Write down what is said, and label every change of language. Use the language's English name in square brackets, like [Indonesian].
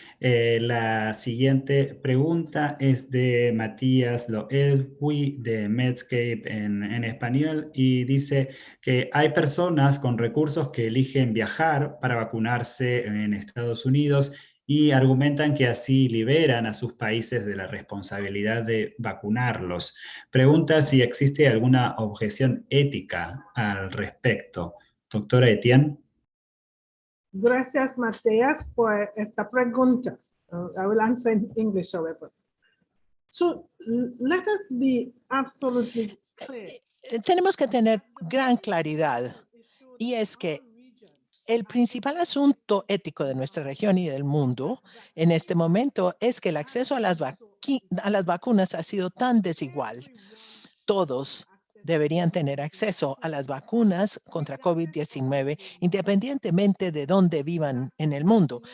[Spanish] La siguiente pregunta es de Matías Loelwi de Medscape en español y dice que hay personas con recursos que eligen viajar para vacunarse en Estados Unidos y argumentan que así liberan a sus países de la responsabilidad de vacunarlos. Pregunta si existe alguna objeción ética al respecto. Doctora Etienne. Gracias, Mateas, por esta pregunta. [English] I will answer in English, however. So let us be absolutely clear. [Spanish] Tenemos que tener gran claridad, y es que el principal asunto ético de nuestra región y del mundo en este momento es que el acceso a las vacunas ha sido tan desigual. Todos deberían tener acceso a las vacunas contra COVID-19 independientemente de dónde vivan en el mundo.